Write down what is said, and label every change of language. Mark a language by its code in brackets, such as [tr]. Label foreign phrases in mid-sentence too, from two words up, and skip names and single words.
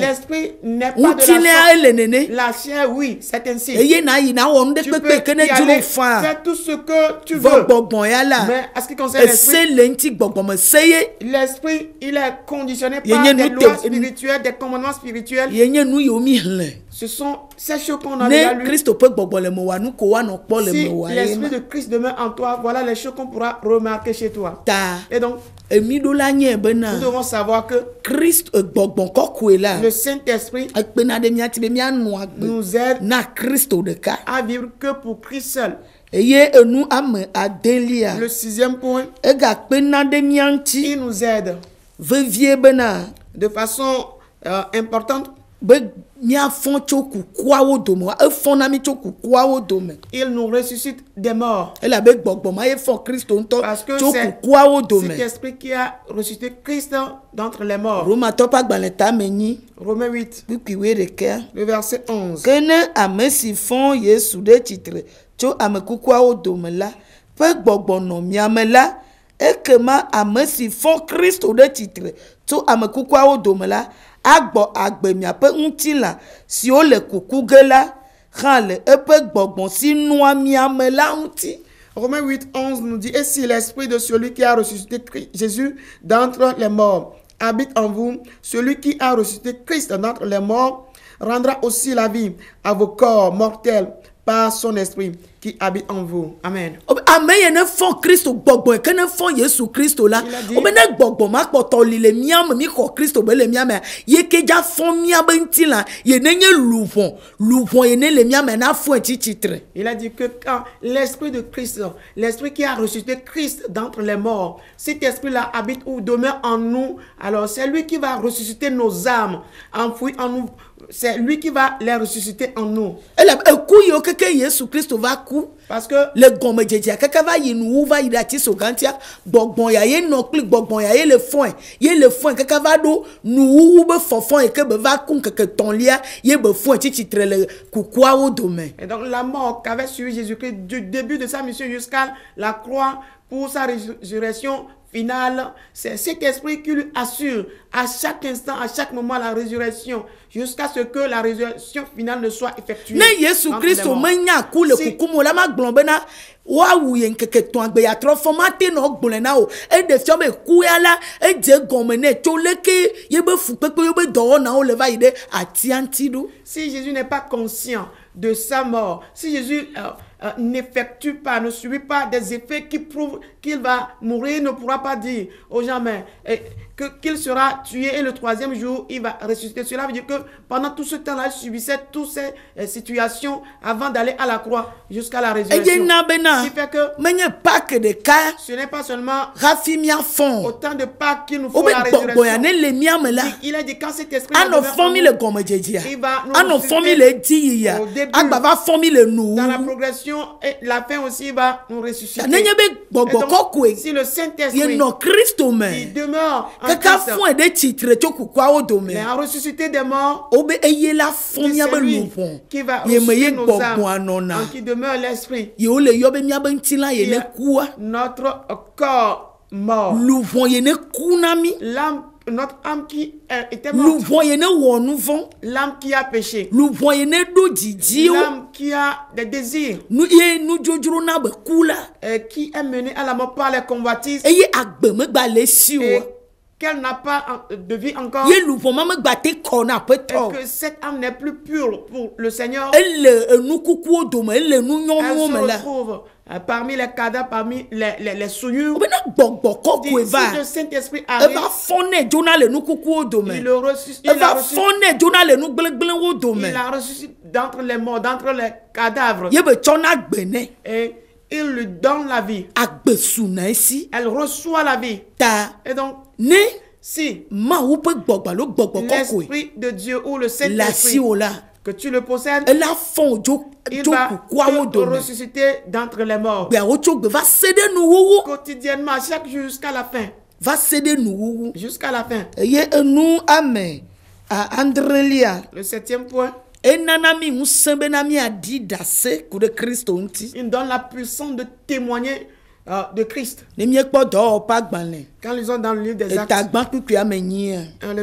[fr] L'esprit n'est pas [ee] ŋuti [fr] de [ee] ne [fr] la [ee] ele nene [fr] chair. La chair, oui, c'est ainsi. [ee] eye na yi na wɔ nu de [fr] Tu peux [ee] kpekpe ke ne [fr] y aller, [ee] dzro fa [fr] faire tout ce que tu [ee] vɔ [fr] veux. [ee] gbɔgbɔn ya la [fr] Mais à ce qui concerne [ee] ese [fr] l'esprit, [ee] le ŋuti gbɔgbɔn me se ye [fr] l'esprit, il est conditionné Il y a par une des lutte- lois spirituelles, des commandements spirituels. [ee] ye nye nu yiwo mi hlẽ [fr] Ce sont ces choses qu'on a déjà [ee] ne [fr] lues. [ee] kristo ƒe gbɔgbɔ le me wa nu ko wa nɔ kpɔ le [fr] Si [ee] me wa ye [fr] l'esprit [ee] ma [fr] de Christ demeure en toi, voilà les choses qu'on pourra remarquer chez toi. [ee] ta [fr] Et donc, [ee] emiɖola nye bena [fr] nous devons savoir que [ee] kristo gbɔgbɔn kɔkɔe la [fr] le Saint-Esprit [ee] ekpena ɖe miati be mianɔ agbe [fr] nous aide [ee] na kristo ɖeka [fr] à vivre que pour Christ seul. [ee] eye enu ame adelia [fr] Le 6e point, [ee] egakpena ɖe mia ŋuti [fr] il nous aide [ee] vevie bena [fr] de façon importante. [ee] be miafɔ tso kukuawo dome efɔ na mi tso kukuawo dome [fr] Il nous ressuscite des morts. [ee] elabe gbɔgbɔ ma ye fɔ kristo ŋutɔ [fr] Parce que [ee] tso [fr] c'est [ee] kukuawo dome [fr] cet esprit qui a ressuscité Christ d'entre les morts. [ee] romatɔ ƒe agbalẽ tame nyi [fr] Romains 8, [ee] kpikpiwoe ɖekea [fr] le verset 11. [ee] ke ne ame si fɔ yesu ɖe tsitre tso ame kukuawo dome la ƒe gbɔgbɔ nɔ mia me la ekema ame si fɔ kristo ɖe tsitre tso ame kukuawo dome la agbɔ agbe miaƒe ŋutilã siwo le kuku ge la hã le eƒe gbɔgbɔ si nɔa mia me la ŋuti. [fr] Romains 8, 11 nous dit, et si l'esprit de celui qui a ressuscité Jésus d'entre les morts habite en vous, celui qui a ressuscité Christ d'entre les morts rendra aussi la vie à vos corps mortels par son esprit qui habite en vous. Amen. [ee] ame ye ne fɔ kristo gbɔgbɔ ke ne fɔ yesu kristo la [fr] Il a dit- [ee] o be ne gbɔgbɔ ma kpɔtɔ li le mía me mi xɔ kristo be le mía me ye ke dza fɔ mía be ŋuti la ye ne nye luʋɔ ye ne le mía me na fɔ etsi tsitre [fr] Il a dit que quand l'esprit de Christ, l'esprit qui a ressuscité Christ d'entre les morts, cet esprit-là habite ou demeure en nous, alors c'est lui qui va ressusciter nos âmes, enfouies en nous. C'est lui qui va les ressusciter en nous. [ee] ele eku yiwo keke yesu kristo va ku [fr] Parce que [ee] le gɔmedzedzea keke va yi nuwu va yi ɖe ati so gantia gbɔgbɔ ya ye nɔ kpli gbɔgbɔ ya ye le fɔe keke va ɖo nuwuwu be fɔfɔ yi ke be va ku nkeke tɔ̃lia ye be fɔe tsi tsitre le kukuawo dome. [fr] et donc la mort qu'avait suivi Jésus-Christ du début de sa mission jusqu'à la croix pour sa résurrection finale, c'est cet esprit qui lui assure à chaque instant, à chaque moment la résurrection, jusqu'à ce que la résurrection finale ne soit effectuée. [ee] ne yesu [fr] entre les [ee] kristo [fr] morts. [ee] menya ku le [fr] Si- [ee] kuku mo la ma gblɔ bena woawu ye nkeke tɔ̃ agbe yatrɔ fɔ mate nɔ gblɔe na o eɖe fiɔ be ku ya la edze gɔme nɛ tso leke ye be fukpekpe ye be dɔwɔnawo le va yi ɖe atia ŋuti ɖo. [fr] Si Jésus n'est pas conscient de sa mort, si Jésus n'effectue pas, ne subit pas des effets qui prouvent qu'il va mourir, il ne pourra pas dire aux gens mais, qu'il sera tué et le 3e jour, il va ressusciter. Cela veut dire que pendant tout ce temps-là, il subissait toutes ces situations avant d'aller à la croix jusqu'à la [ee] eye [fr] résurrection. [ee] na bena [fr] Ce qui fait que [ee] menye pake ɖeka [fr] ce n'est pas seulement [ee] hafi miafɔ [fr] autant de Pâques qu'il nous faut [ee] wobe [fr] la [ee] gbɔgbɔ ya [fr] résurrection. [ee] ne le mía me la [fr] Il a dit quand cet esprit [ee] anɔ [fr] demeure en [ee] fɔ mi [fr] nous, [ee] le gɔmedzedzea [fr] il va nous [ee] anɔ fɔ mi le edi yiya [fr] au début, [ee] agba va fɔ mi le nuwu [fr] dans la progression et la fin aussi il va nous ressusciter. [ee] nenye be [fr] Et [ee] gbɔgbɔ [fr] donc, [ee] kɔkɔe [fr] si le [ee] ye [fr] Saint-Esprit [ee] nɔ kristo [fr] il [ee] me [fr] demeure en [ee] kaka [fr] Christ, [ee] fɔe ɖe tsitre tso kukuawo dome [fr] il a ressuscité des morts, [ee] wobe eye la fɔ [fr] c'est [ee] míabe [fr] lui [ee] luʋɔ [fr] qui va [ee] ye me ye [fr] ressusciter nos âmes, [ee] gbɔgbɔa nɔna [fr] en qui demeure l'esprit. [ee] ye wo le yɔ be míabe ŋutilã ye [fr] Il [ee] ne [fr] a [ee] kua [fr] notre corps mort. [ee] luʋɔ ye ne ku na mi [fr] L'âme, notre âme qui était morte, [ee] luʋɔ ye ne wɔ nu vɔ [fr] l'âme qui a péché, [ee] luʋɔ ye ne ɖo dzidziwo [fr] l'âme qui a des désirs, [ee] nu ye nudzodzro na be ku la [fr] qui est menée à la mort par les convoitises [ee] eye agbe megba le si [fr] et [ee] o [fr] qu'elle n'a pas de vie encore, [ee] ye luʋɔ ma megba te kɔ na [fr] et [ee] aƒetɔ [fr] que cette âme n'est plus pure pour le Seigneur. [ee] ele enu kukuwo dome ele nu [fr] Elle [ee] nyɔnuwo [fr] se [ee] me la [fr] retrouve parmi les cadavres, parmi les souillures. [ee] o bena gbɔgbɔ kɔkɔe [fr] Si [ee] va [fr] le Saint-Esprit arrive, [ee] eva fɔ ne dzona le nu kukuwo dome [fr] il le ressuscite, il a [ee] eva [fr] ressuscité, [ee] fɔ ne dzona le nu gblẽgblẽwo dome [fr] il a ressuscité d'entre les morts, d'entre les cadavres, [ee] ye be tsɔna gbe nɛ [fr] et il lui donne la vie. [ee] agbe suna esi [fr] Elle reçoit la vie. [ee] ta [fr] Et donc, [ee] ne [fr] si [ee] mawu ƒe gbɔgbɔ alo gbɔgbɔ kɔkɔe [fr] l'Esprit de Dieu ou le le Saint-Esprit [ee] asi wo la [fr] que tu le possèdes, [ee] ela fɔ o dzo il dzo va kukuawo te dome [fr] ressusciter d'entre les morts. [ee] gbeawo tso gbe va se ɖe nuwuwu [fr] Quotidiennement, chaque jour jusqu'à la fin. [ee] va se ɖe nuwuwu [fr] Jusqu'à la fin. [ee] eye enu ame adrelia [fr] Le 7e point, [ee] enana mi ŋusẽ bena miaɖi ɖase ku ɖe kristo ŋuti [fr] il donne la puissance de témoigner de Christ. Quand ils sont dans le livre des Actes, le